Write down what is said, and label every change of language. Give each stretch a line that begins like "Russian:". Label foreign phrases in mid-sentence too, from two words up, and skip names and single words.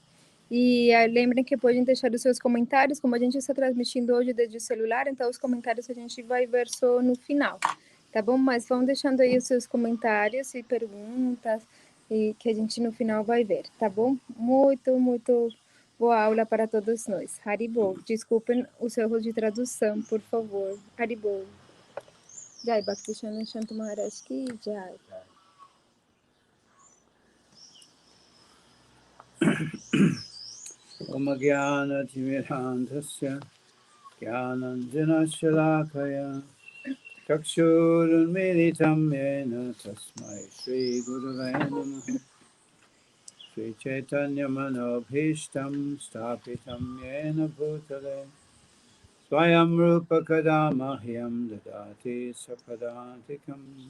Portuguese: E lembrem que podem deixar os seus comentários, como a gente está transmitindo hoje desde o celular, então os comentários a gente vai ver só no final, tá bom? Mas vão deixando aí os seus comentários e perguntas, e que a gente no final vai ver, tá bom? Muito boa aula para todos nós. Haribol, desculpem os erros de tradução, por favor. Haribol.
Hindi: Jai B.C Shanto Maharaj ki jai.
Sanskrit: ॐ अज्ञान तिमिरान्धस्य ज्ञानाञ्जन शलाकया चक्षुरुन्मीलितं येन तस्मै श्री गुरवे नमः श्री चैतन्य मनोऽभीष्टं स्थापितं येन भूतले स्वयं रूपः कदा मह्यं ददाति स्वपदान्तिकम्